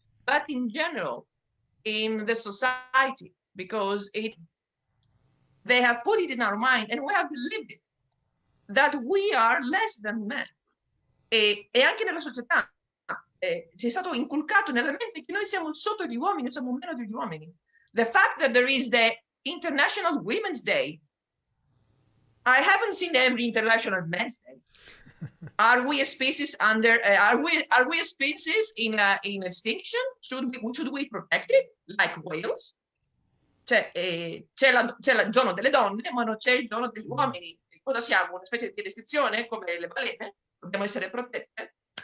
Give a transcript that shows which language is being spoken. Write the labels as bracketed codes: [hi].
[en] but in general, in the society, because they have put it in our mind and we have believed it, that we are less than men. [it] E anche nella società ci è stato inculcato nella mente che noi siamo sotto gli uomini, siamo meno degli uomini. [en] The fact that there is the International Women's Day, I haven't seen every International Men's Day. Are we a species under? Are we a species in extinction? Should we protect it like whales? [it] C'è il giorno delle donne, ma non c'è il giorno degli uomini. Cosa siamo? Una specie di estinzione come le balene? Dobbiamo essere protette.